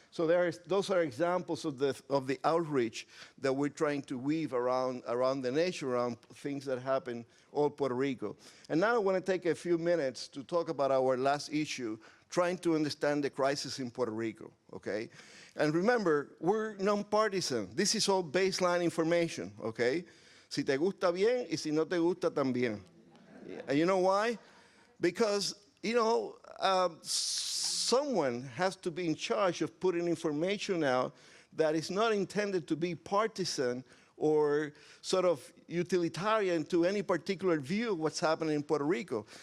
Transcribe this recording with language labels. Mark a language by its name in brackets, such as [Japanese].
[English] So those are examples of the outreach that we're trying to weave around the nation, around things that happen all Puerto Rico. And now I want to take a few minutes to talk about our last issue, trying to understand the crisis in Puerto Rico, okay? And remember, we're nonpartisan. This is all baseline information, okay? [Spanish] Si te gusta bien, y si no te gusta también. [English] And you know why? Because, someone has to be in charge of putting information out that is not intended to be partisan or sort of utilitarian to any particular view of what's happening in Puerto Rico.